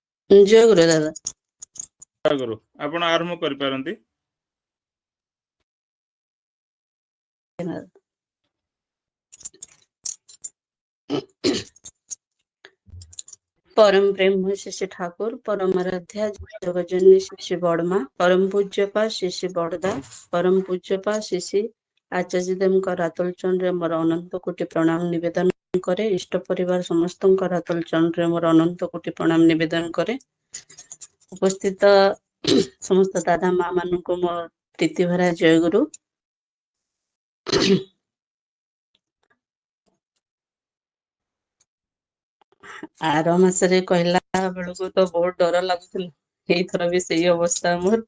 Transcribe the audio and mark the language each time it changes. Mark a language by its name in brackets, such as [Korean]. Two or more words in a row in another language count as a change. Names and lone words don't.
[Odia] ଜୟ ଗୁରୁ ଦାଦା। ଆଗରୁ ଆପଣ ଆରମ୍ଭ କରିପାରନ୍ତି। ପରମ ବ୍ରହ୍ମ ଶିଶି ଠାକୁର, ପରମ ଆରାଧ୍ୟା ଜଗଜନନୀ ଶିଶି ବଡ଼ମା, ପରମ ପୂଜ୍ୟପା ଶିଶି ବଡ଼ଦା, ପରମ ପୂଜ୍ୟପା ଶିଶି ଆଚାର୍ଯ୍ୟଦେବଙ୍କ ରାତୁଲ ଚରଣରେ ମୋର ଅନନ୍ତ କୋଟି ପ୍ରଣାମ ନିବେଦନ କରେ। ଇଷ୍ଟ ପରିବାର ସମସ୍ତଙ୍କ ରାତୁଲ ଚରଣରେ ମୋର ଅନନ୍ତ କୋଟି ପ୍ରଣାମ ନିବେଦନ କରେ। ଉପସ୍ଥିତ ସମସ୍ତ ଦାଦା ମା ମାନଙ୍କୁ ମୋ ପ୍ରୀତି ଭରା ଜୟଗୁରୁ। ଆର ମାସରେ କହିଲା ବେଳକୁ ତ ବହୁତ ଡର ଲାଗୁଥିଲା, ଏଇଥର ବି ସେଇ ଅବସ୍ଥା ମୋର।